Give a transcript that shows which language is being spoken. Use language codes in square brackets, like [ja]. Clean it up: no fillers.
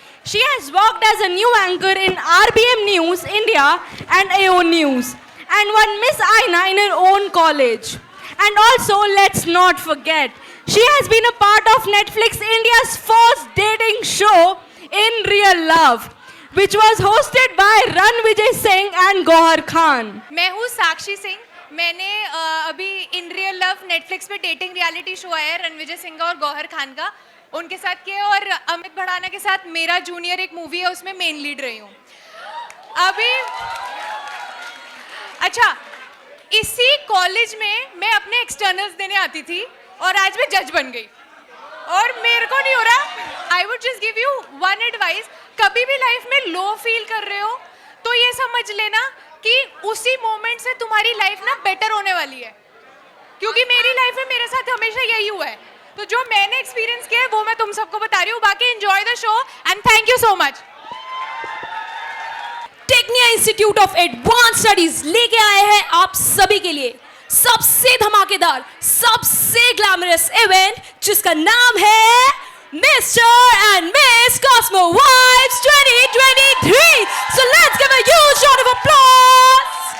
[en] She has worked as a new anchor in RBM News India and AO News and won Miss Aina in her own college. And also, let's not forget, she has been a part of Netflix India's first dating show, In Real Love, which was hosted by Ranvijay Singh and Gohar Khan. [hi] मैं हूँ साक्षी सिंह. मैंने अभी in real love Netflix पे dating reality show है रणविजय सिंह और गौहर खान का, उनके साथ किया और अमित भड़ाना के साथ मेरा जूनियर एक मूवी है उसमें मेन लीड रही हूँ अभी. अच्छा, इसी कॉलेज में मैं अपने एक्सटर्नल्स देने आती थी और आज मैं जज बन गई और मेरे को नहीं हो रहा. [en] I would just give you one advice, [hi] कभी भी लाइफ में लो फील कर रहे हो तो ये समझ लेना कि उसी मोमेंट से तुम्हारी लाइफ ना बेटर होने वाली है, क्योंकि मेरी लाइफ में मेरे साथ हमेशा यही हुआ है. तो जो मैंने एक्सपीरियंस किया है वो मैं तुम सबको बता रही हूँ. बाकी [en] Enjoy the show and thank you so much. [hi] Tecnia institute of advance studies लेके आए हैं आप सभी के लिए सबसे धमाकेदार, सबसे ग्लैमरस इवेंट जिसका नाम है mister and miss Cosmo vibes 2023. [en] So let's give a huge round of applause.